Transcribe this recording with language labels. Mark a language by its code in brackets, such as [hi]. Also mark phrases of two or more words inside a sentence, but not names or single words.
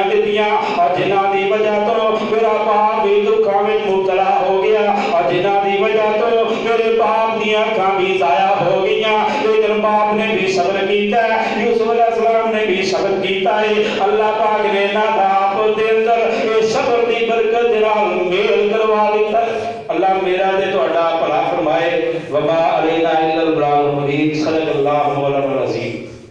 [pa] دتیاں اور جنہاں دی وجہ توں میرا باپ وی دکھاں وچ مبتلا ہو گیا اور جنہاں دی وجہ توں میرے باپ دیاں اکھاں وی ضائع ہو گئیاں لیکن باپ نے وی صبر کیتا یوسف [ar] عليه السلام [pa] نے وی صبر کیتا اے اللہ پاک نے نا آپ دے اندر اے صبر دی برکت دے نال میل کروا دتا اللہ میرا تے تہاڈا بھلا فرمائے [ar] وما علينا إلا البلاغ المبين صلى الله عليه وسلم.